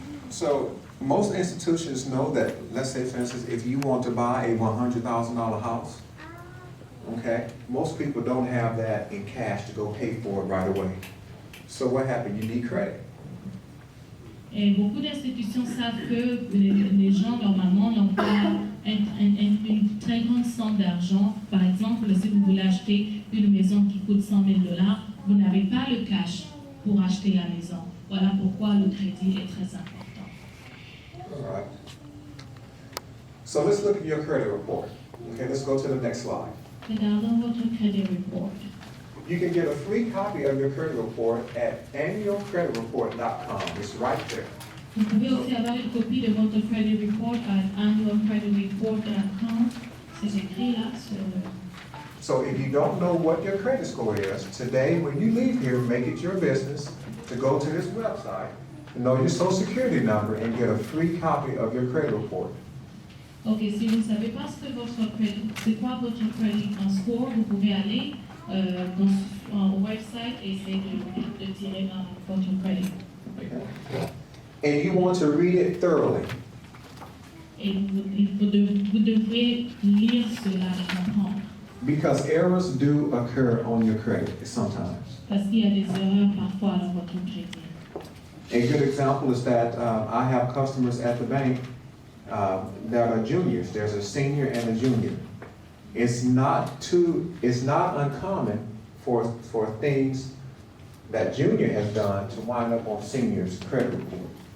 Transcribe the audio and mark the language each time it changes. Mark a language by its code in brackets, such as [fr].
[en] So most institutions know that, let's say for instance, if you want to buy a $100,000 house, okay, most people don't have that in cash to go pay for it right away. So what happened? You need credit. [fr] Et beaucoup d'institutions savent que les gens normalement n'ont pas une très grande somme d'argent. Par exemple, si vous voulez acheter une maison qui coûte $100,000, vous n'avez pas le cash pour acheter la maison. Voilà pourquoi le crédit est très important. [en] All right. So let's look at your credit report. Okay, let's go to the next slide. [fr] Regardons votre credit report. [en] You can get a free copy of your credit report at annualcreditreport.com. It's right there. [fr] Vous pouvez aussi avoir une copie de votre credit report à annualcreditreport.com. C'est écrit là sur le... [en] So if you don't know what your credit score is, today when you leave here, make it your business to go to this website, know your social security number, and get a free copy of your credit report. [fr] Ok, si vous ne savez pas ce que c'est quoi votre credit score, vous pouvez aller au website et essayer de tirer votre credit. [en] And you want to read it thoroughly. [fr] Et vous devrez lire cela et comprendre. [en] Because errors do occur on your credit sometimes. [fr] Parce qu'il y a des erreurs parfois dans votre crédit. [en] A good example is that I have customers at the bank that are juniors. There's a senior and a junior. It's not uncommon for things that junior has done to wind up on senior's credit report.